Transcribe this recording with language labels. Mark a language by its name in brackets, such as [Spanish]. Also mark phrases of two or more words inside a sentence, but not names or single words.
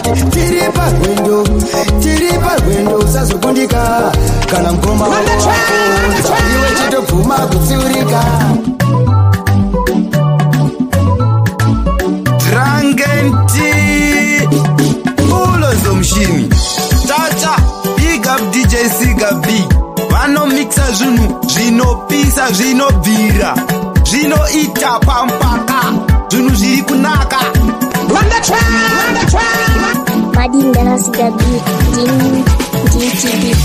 [Shona] Tiri parwendo, tiri parwendo usazokundika. Kana mukoma wako wakuudza, iwe chitobvuma kutsiurika. Drangenti, Ulo Zomshini, Tata, [English] big up D J Siga B. [Shona] Vanomixa zvinhu zvinopisa, zvinobvira, zvinoita pampaka, zvinhu zviri kunaka. Madin Dara Siga B, Din, Din T V.